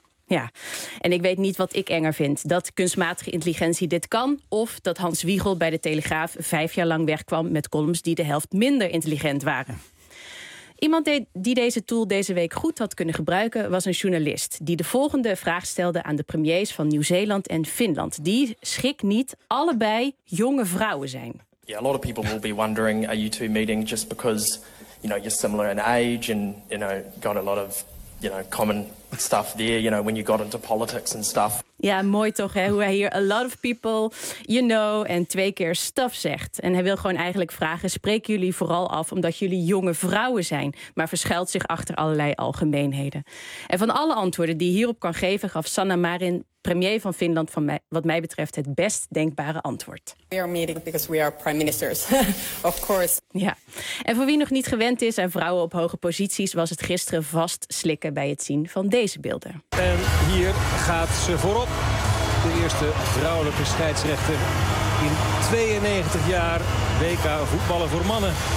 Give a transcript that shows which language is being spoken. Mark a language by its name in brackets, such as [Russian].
[Dutch] Ja, en ik weet niet wat ik enger vind. Dat kunstmatige intelligentie dit kan, of dat Hans Wiegel bij de Telegraaf 5 jaar lang wegkwam met columns die de helft minder intelligent waren. Iemand die deze tool deze week goed had kunnen gebruiken was een journalist die de volgende vraag stelde aan de premiers van Nieuw-Zeeland en Finland, die, schrik niet, allebei jonge vrouwen zijn. [English] Yeah, a lot of people will be wondering, are you two meeting just because, you know, you're similar in age and, you know, got a lot of, you know, common stuff there, you know, when you got into politics and stuff. [Dutch] Ja, mooi toch, hè? Hoe hij hier [English] a lot of people, you know, [Dutch] en 2 keer stuff zegt. En hij wil gewoon eigenlijk vragen, spreken jullie vooral af omdat jullie jonge vrouwen zijn, maar verschuilt zich achter allerlei algemeenheden. En van alle antwoorden die hierop kan geven, gaf Sanna Marin, premier van Finland, van mij, wat mij betreft het best denkbare antwoord. [English] We are meeting because we are prime ministers, of course. [Dutch] Ja, en voor wie nog niet gewend is aan vrouwen op hoge posities, was het gisteren vast slikken bij het zien van deze beelden. En hier gaat ze voorop. De eerste vrouwelijke scheidsrechter in 92 jaar WK voetballen voor mannen.